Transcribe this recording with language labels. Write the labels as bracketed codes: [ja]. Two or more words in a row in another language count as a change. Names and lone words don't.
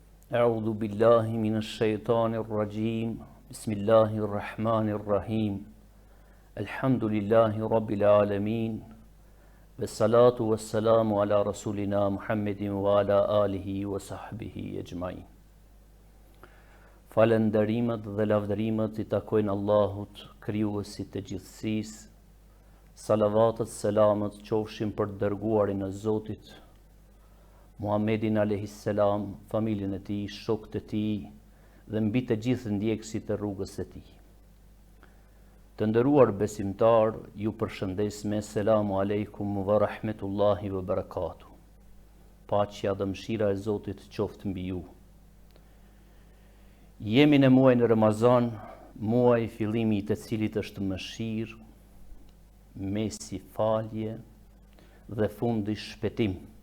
[ar] أعوذ بالله من الشيطان الرجيم بسم الله الرحمن الرحيم الحمد لله رب العالمين والصلاة والسلام على رسولنا محمد وعلى آله وصحبه أجمعين. [sq] Falënderimet dhe lavdërimet I takojnë Allahut, krijuesit të gjithësisë. Salavatet, selamet qofshin për dërguarin e Zotit, Muhammedin [ar] عليه السلام, [sq] familjen e tij, shokët e tij dhe mbi të gjithë ndjekësit e rrugës së tij. Të nderuar besimtar, ju përshëndes me [ar] السلام عليكم ورحمة الله وبركاته. [sq] Paqja dhe mëshira e Zotit qoftë mbi ju. Jemi në muajin Ramazan, muaj fillimi I të cilit është mëshirë, mesi falje dhe fundi shpëtim.